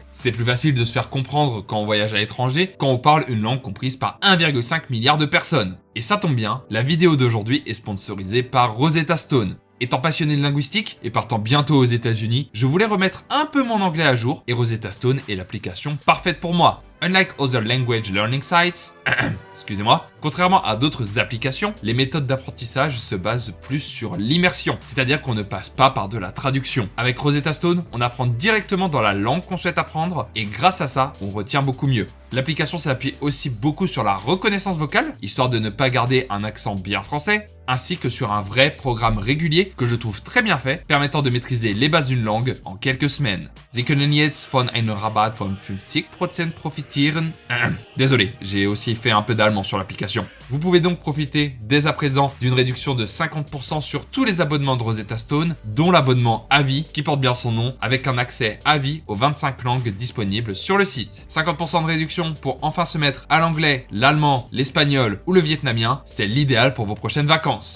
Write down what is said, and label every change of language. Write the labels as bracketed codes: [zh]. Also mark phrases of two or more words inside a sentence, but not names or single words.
[fr] C'est plus facile de se faire comprendre quand on voyage à l'étranger, quand on parle une langue comprise par 1,5 milliard de personnes. Et ça tombe bien, la vidéo d'aujourd'hui est sponsorisée par Rosetta Stone. Étant passionné de linguistique et partant bientôt aux États-Unis, je voulais remettre un peu mon anglais à jour et Rosetta Stone est l'application parfaite pour moi. [en] Unlike other language learning sites, [fr] excusez-moi, contrairement à d'autres applications, les méthodes d'apprentissage se basent plus sur l'immersion, c'est-à-dire qu'on ne passe pas par de la traduction. Avec Rosetta Stone, on apprend directement dans la langue qu'on souhaite apprendre et grâce à ça, on retient beaucoup mieux. L'application s'appuie aussi beaucoup sur la reconnaissance vocale, histoire de ne pas garder un accent bien français, ainsi que sur un vrai programme régulier que je trouve très bien fait, permettant de maîtriser les bases d'une langue en quelques semaines. [de] Sie können jetzt von einem Rabatt von 50% profitieren. [fr] Désolé, j'ai aussi fait un peu d'allemand sur l'application. Vous pouvez donc profiter dès à présent d'une réduction de 50% sur tous les abonnements de Rosetta Stone, dont l'abonnement à vie qui porte bien son nom, avec un accès à vie aux 25 langues disponibles sur le site. 50% de réduction pour enfin se mettre à l'anglais, l'allemand, l'espagnol ou le vietnamien, c'est l'idéal pour vos prochaines vacances.